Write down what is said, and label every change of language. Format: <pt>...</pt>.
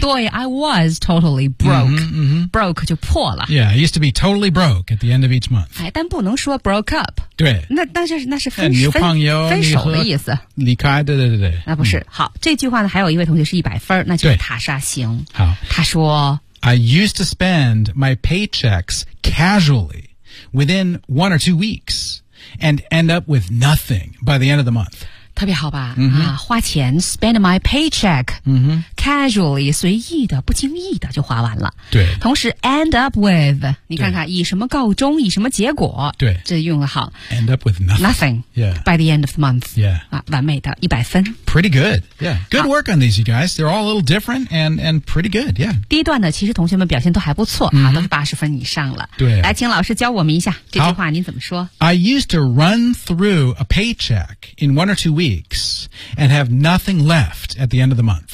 <en>对， I was totally broke. Mm-hmm.</en> <zh>Broke 就破了。</zh> <en>Yeah, I used to be totally broke at the end of each month.</en> <zh>哎，但不能说</zh> <en>broke up.</en> <zh>对。那是分手。女朋友。分手的意思。离开，对对对对。那不是。好，这句话呢，还有一位同学是100分，那就是塔莎星。好。他说</zh> <en>I used to spend my paychecks casually within 1 or 2 weeks and end up with nothing by the end of the month.</en> <zh>特别好吧、花钱</zh> <en>spend my paycheck、</en> <zh>casually 随意的不经意的就花完了对同时</zh> <en>end up with</en> <zh>你看看以什么告终以什么结果对这用的好</zh> <en>end up with nothing、 yeah. by the end of the month、 yeah.</en> <zh>啊、完美的100分</zh> <en>pretty good、yeah. good work on these you guys they're all a little different and pretty good、yeah.</en> <zh>第一段呢其实同学们表现都还不错、都是80分以上了对来请老师教我们一下这句话您怎么说</zh> <en>I used to run through a paycheck in 1 or 2 weeks and have nothing left at the end of the month.</en>